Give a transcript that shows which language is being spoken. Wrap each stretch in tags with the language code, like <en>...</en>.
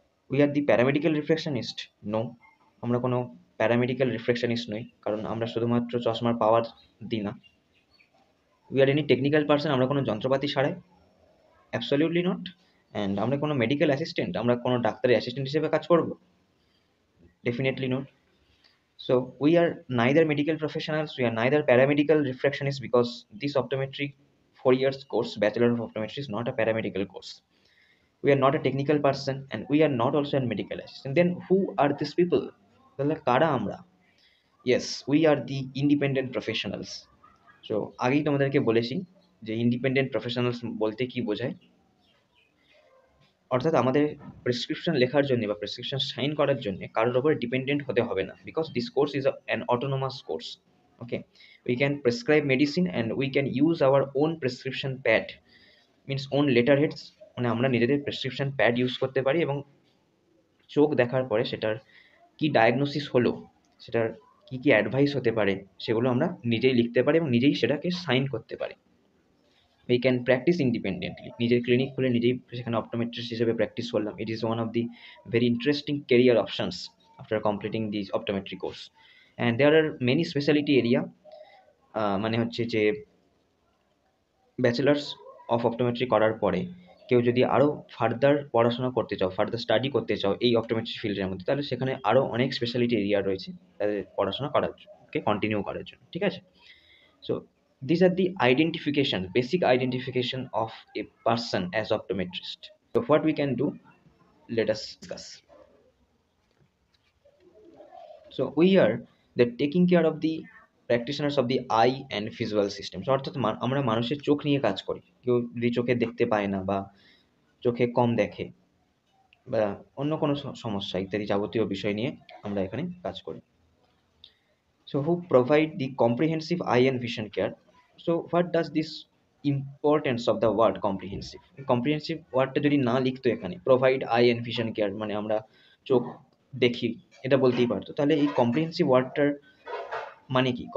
<en>We are the paramedical reflectionist?</en> <bn>No, আমরা কোনো paramedical রিফ্লেকশনিস্ট নই, কারণ আমরা শুধুমাত্র চশমার পাওয়ার দিই না।</bn> <en>We are any technical person?</en> <bn>আমরা কোনো যন্ত্রপাতি ছাড়াই?</bn> <en>Absolutely not.</en> <bn>অ্যান্ড আমরা কোনো মেডিকেল অ্যাসিস্ট্যান্ট? আমরা কোনো ডাক্তারের অ্যাসিস্ট্যান্ট হিসেবে কাজ করব?</bn> <en>Definitely not. So we are neither medical professionals, we are neither paramedical refractionists, because this optometry 4 years course, Bachelor of Optometry, is not a paramedical course. We are not a technical person, and we are not also a medical assistant. Then who are these people?</en> <bn>তাহলে কারা আমরা?</bn> <en>Yes, we are the independent professionals.</en> <bn>So আগেই তোমাদেরকে বলেছি যে independent professionals বলতে কি বোঝায়। অর্থাৎ আমাদের প্রেসক্রিপশন লেখার জন্য বা প্রেসক্রিপশন সাইন করার জন্য কারোর উপর ডিপেন্ডেন্ট হতে হবে না,</bn> <en>Because this course is an autonomous course. Okay, we can prescribe medicine and we can use our own prescription pad, means own letter heads,</en> <bn>মানে আমরা নিজেদের প্রেসক্রিপশন প্যাড ইউজ করতে পারি এবং চোখ দেখার পরে সেটার কি ডায়াগনোসিস হলো, সেটার কি কি অ্যাডভাইস হতে পারে, সেগুলো আমরা নিজেই লিখতে পারি এবং নিজেই সেটাকে সাইন করতে পারি।</bn> <en>we can practice independently,</en> <bn>নিজের ক্লিনিক খুলে নিজেই সেখানে অপটোমেট্রিস্ট হিসেবে প্র্যাকটিস করলাম।</bn> <en>It is one of the very interesting career options after completing this optometry course. And there are many speciality area,</en> <bn>মানে হচ্ছে যে ব্যাচেলার্স অফ অপটোমেট্রি করার পরে কেউ যদি আরও ফার্দার পড়াশোনা করতে চাও, ফার্দার স্টাডি করতে চাও এই অপটোমেট্রি ফিল্ডের মধ্যে, তাহলে সেখানে আরও অনেক স্পেশালিটি এরিয়া রয়েছে তাদের পড়াশোনা করার জন্য, কন্টিনিউ করার জন্য। ঠিক আছে?</bn> <en>So these are the identification, basic identification of a person as optometrist. So what we can do, let us discuss. So we are the taking care of the practitioners of the eye and visual systems.</en> <bn>অর্থাৎ আমরা মানুষের চোখ নিয়ে কাজ করি। কেউ যদি চোখে দেখতে পায় না বা চোখে কম দেখে বা অন্য কোনো সমস্যা ইত্যাদি যাবতীয় বিষয় নিয়ে আমরা এখানে কাজ করি।</bn> <en>So who provide the comprehensive eye and vision care. So what does this importance of the word comprehensive, comprehensive</en> <bn>ওয়ার্ডটা যদি না লিখতো এখানে,</bn> <en>provide eye and vision care</en> <bn>মানে আমরা চোখ দেখি এটা বলতেই পারতো, তাহলে এই কম্প্রিহেন্সিভ ওয়ার্ডটার মানে কি?</bn>